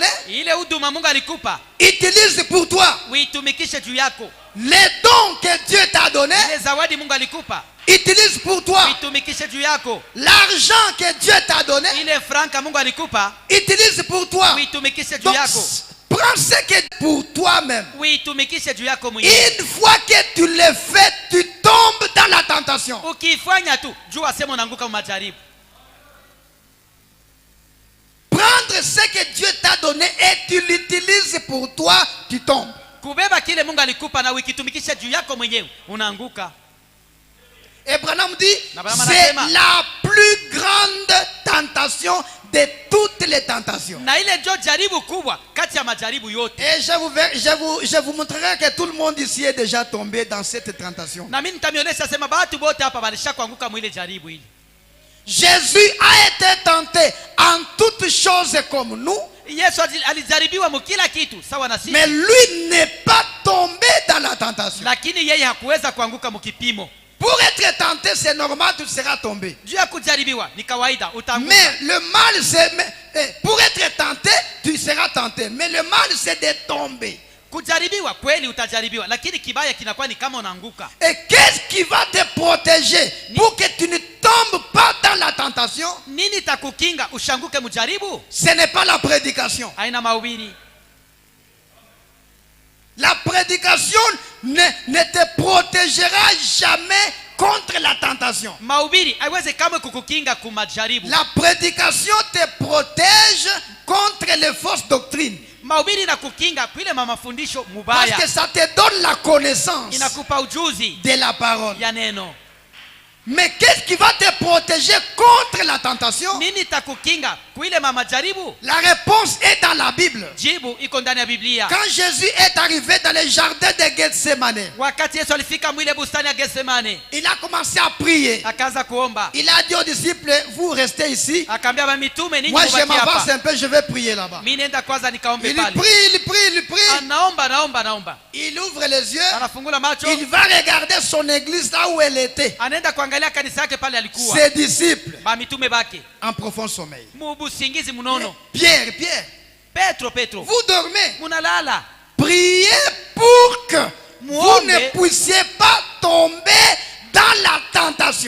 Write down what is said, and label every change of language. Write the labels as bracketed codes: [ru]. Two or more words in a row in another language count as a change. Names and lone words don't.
[sw] Ile huduma Mungu alikupa [fr] utilise pour toi. [sw] uitumikishe juu yako. [fr] Les dons que Dieu t'a donné, [sw] Ile zawadi Mungu alikupa [fr] utilise pour toi. [sw] uitumikishe juu yako. [fr] L'argent que Dieu t'a donné, [sw] Ile franka Mungu alikupa [fr] utilise pour toi. [sw] uitumikishe juu [fr] Donc, [sw] yako. [fr] prends ce que pour toi-même. [sw] Uitumikishe juu yako mwenyewe. [fr] Une fois que tu le fais, tu tombes dans la tentation. [sw] Ukifanya tu jua sema unaanguka majaribu. [fr] Prendre ce que Dieu t'a donné et tu l'utilises pour toi, tu tombes. [sw] Kubeba kile Mungu alikupa na ukitumikisha juu yako mwenyewe unaanguka. [fr] Et Branham dit, [sw] Na Branham [fr] c'est [sw] anasema, [fr] la plus grande tentation de toutes les tentations. [sw] na ile ndio jaribu kubwa kati ya majaribu yote. [fr] Et je vous montrerai que tout le monde ici est déjà tombé dans cette tentation. [sw] Na mimi nitamionyesha sema watu wote hapa walisha kuanguka mwile jaribu hili. [fr] Jésus a été tenté en toutes choses comme nous, [sw] Yesu alijaribiwa mkila kitu sawa na sisi, [fr] mais lui n'est pas tombé dans la tentation. [sw] lakini yeye hakuweza kuanguka mkipimo. [fr] Pour être tenté, c'est normal, tu seras tombé. [sw] Juu ya kujaribiwa ni kawaida utaanguka. [fr] Mais le mal, c'est... Pour être tenté, tu seras tenté. Mais le mal, c'est de tomber. [sw] Kujaribiwa kweli utajaribiwa, lakini kibaya kinakuwa ni kama unaanguka. [fr] Et qu'est-ce qui va te protéger pour que tu ne tombes pas dans la tentation? [sw] Nini takukinga ushanguke mjaribu? [fr] Ce n'est pas la prédication. [sw] Haina mahubiri. [fr] La prédication ne te protégera jamais contre la tentation. [sw] Mahubiri haiwezi kama kukukinga kumajaribu. [fr] La prédication te protège contre les fausses doctrines. [sw] Mahubiri inakukinga kwile mafundisho [fr] Parce [sw] mubaya. [fr] que ça te donne la connaissance [sw] Inakupa ujuzi [fr] de la parole. [sw] ya neno. [fr] Mais qu'est-ce qui va te protéger contre la tentation? [sw] Nini takukinga kwile majaribu? [fr] La réponse est dans la Bible. [sw] Jibu iko ndani ya Biblia. [fr] Quand Jésus est arrivé dans le jardin de Gethsemane, [sw] Wakati Yesu alifika mwile bustani ya Getsemane, [fr] il a commencé à prier. [sw] akaanza kuomba. [fr] Il a dit aux disciples, vous restez ici. [sw] Akaambia mitume ninyi [fr] Moi, je [sw] mubaki [fr] m'avance [sw] hapa. [fr] un peu, je vais prier là-bas. [sw] Mimi nenda kwanza nikaombe [fr] Il [sw] pale. [fr] prie, il prie. [sw] Anaomba. [fr] Il ouvre les yeux. [sw] Anafungula macho. [fr] Il va regarder son église là où elle était. [sw] Anaenda kuangalia kanisa yake pale alikuwa. [fr] Ses disciples [sw] Mitume bake. [fr] en profond sommeil. [sw] Mubusingizi munono. [fr] Pierre, [sw] Petro. [fr] vous dormez. [sw] Munalala. [fr] Priez pour que vous [sw] Muombe. [fr] ne puissiez pas tomber dans la tentation.